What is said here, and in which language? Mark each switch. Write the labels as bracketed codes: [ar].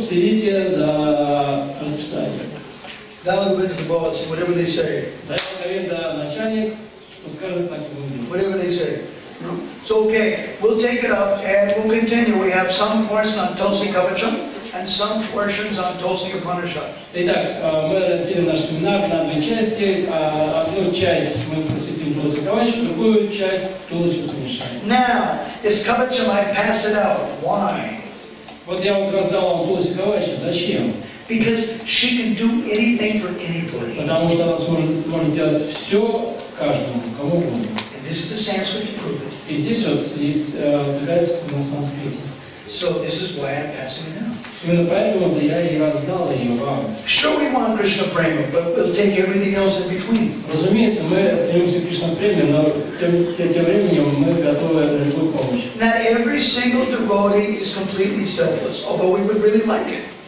[ru] Следите за расписанием. [en] Whatever they say. [ru] Начальник, что скажет, так и будет. [en] Whatever they say. So okay, we'll take it up and we'll continue. We have some portion on Tulsi Kavacham and some portions on Tulsi Upanishad. [ru] Итак, мы разделим наш семинар на две части. Одну часть мы посвятим Тулси Кавачу, другую часть Тулси Upanishad. [en] Now, is Kavacham, I pass it out. Why? [ru] Вот я вот раздал вам Тулси Кавачу. Зачем? [en] Because she can do anything for anybody. [ru] Потому что она может делать все каждому, кому угодно. [en] And this is the Sanskrit to prove it. [ru] И здесь вот есть доказательство на санскрите. [en] So this is why I'm passing it out. [ru] Именно поэтому я и раздал ее вам. [en] Sure, we want Krishna prema, but we'll take everything else in between. [ru] Разумеется, мы стремимся к Кришна преме, но тем временем мы готовы на любую помощь. [en] Not every single devotee is completely selfless, although we would really like it.